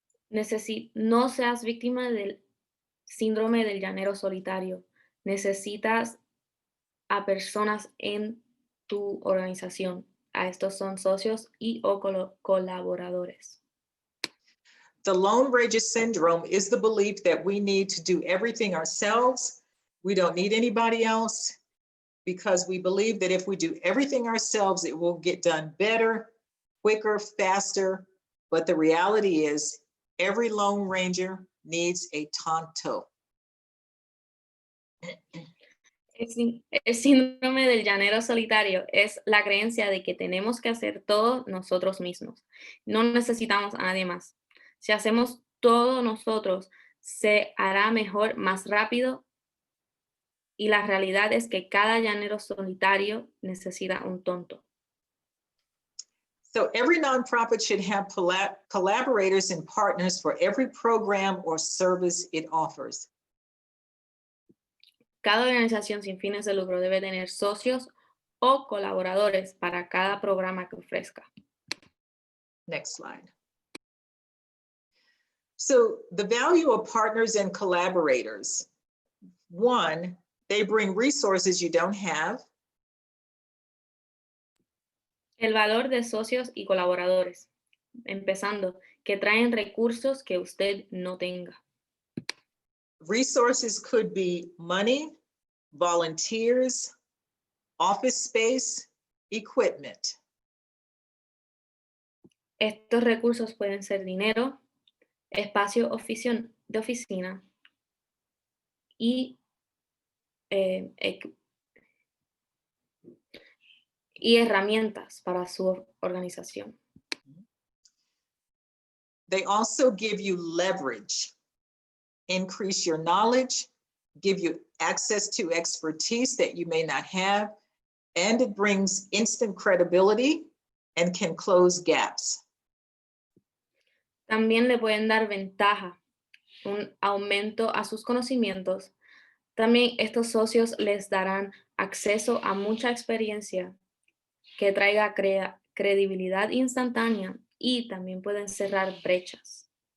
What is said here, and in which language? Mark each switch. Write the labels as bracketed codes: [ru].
[es] No seas víctima del síndrome del llanero solitario. Necesitas a personas en tu organización. A estos son socios y o colaboradores. [en] The Lone Ranger syndrome is the belief that we need to do everything ourselves. We don't need anybody else, because we believe that if we do everything ourselves, it will get done better, quicker, faster. But the reality is every Lone Ranger needs a Tonto. [es] El síndrome del llanero solitario es la creencia de que tenemos que hacer todo nosotros mismos. No necesitamos a nadie más. Si hacemos todo nosotros, se hará mejor, más rápido, y la realidad es que cada llanero solitario necesita un tonto. [en] So every nonprofit should have collaborators and partners for every program or service it offers. [es] Cada organización sin fines de lucro debe tener socios o colaboradores para cada programa que ofrezca. [en] Next slide. So the value of partners and collaborators. One, they bring resources you don't have. [es] El valor de socios y colaboradores. Empezando, que traen recursos que usted no tenga. [en] Resources could be money, volunteers, office space, equipment. [es] Estos recursos pueden ser dinero, espacio de oficina y herramientas para su organización. [en] They also give you leverage, increase your knowledge, give you access to expertise that you may not have, and it brings instant credibility and can close gaps. [es] También le pueden dar ventaja, un aumento a sus conocimientos. También estos socios les darán acceso a mucha experiencia que traiga credibilidad instantánea y también pueden cerrar brechas.